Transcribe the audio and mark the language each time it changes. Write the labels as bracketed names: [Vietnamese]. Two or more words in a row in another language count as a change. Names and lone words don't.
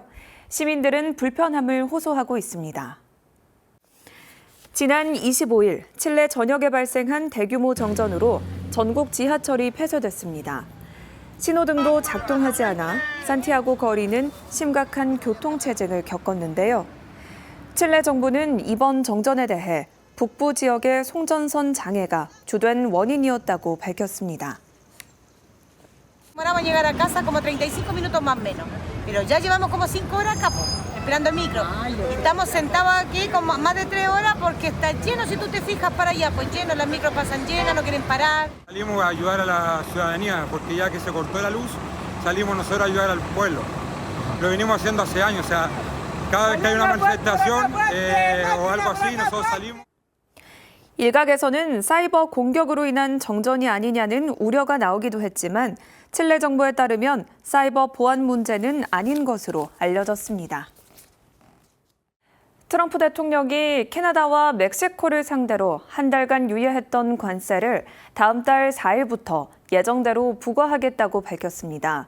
[Korean] 시민들은 불편함을 호소하고 있습니다. 지난 25일 칠레 전역에 발생한 대규모 정전으로 전국 지하철이 폐쇄됐습니다. 신호등도 작동하지 않아 산티아고 거리는 심각한 교통체증을 겪었는데요. 칠레 정부는 이번 정전에 대해 북부 지역의 송전선 장애가 주된 원인이었다고 밝혔습니다. [Spanish] Demoramos llegar a casa como 35 minutos más o menos, pero ya llevamos como 5 horas acá, esperando el micro. Estamos sentados aquí como más de 3 horas porque está lleno, si tú te fijas para allá, pues lleno, las micros pasan llenas, no quieren parar. Salimos a ayudar a la ciudadanía porque ya que se cortó la luz, salimos nosotros a ayudar al pueblo. Lo venimos haciendo hace años, o sea, cada vez que hay una manifestación o algo así, nosotros salimos. [Korean] 일각에서는 사이버 공격으로 인한 정전이 아니냐는 우려가 나오기도 했지만 칠레 정부에 따르면 사이버 보안 문제는 아닌 것으로 알려졌습니다. 트럼프 대통령이 캐나다와 멕시코를 상대로 한 달간 유예했던 관세를 다음 달 4일부터 예정대로 부과하겠다고 밝혔습니다.